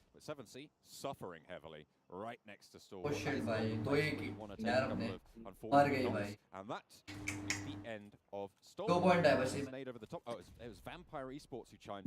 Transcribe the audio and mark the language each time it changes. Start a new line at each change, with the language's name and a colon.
English: 7C suffering heavily right next to Storm. Oh shit
Hindi: भाई दो एक यार अपने मार गए भाई.
English: And that is the end of Storm.
Hindi: 2 point है बस.
English: Made over the top. Oh, it was Vampire Esports who chimed.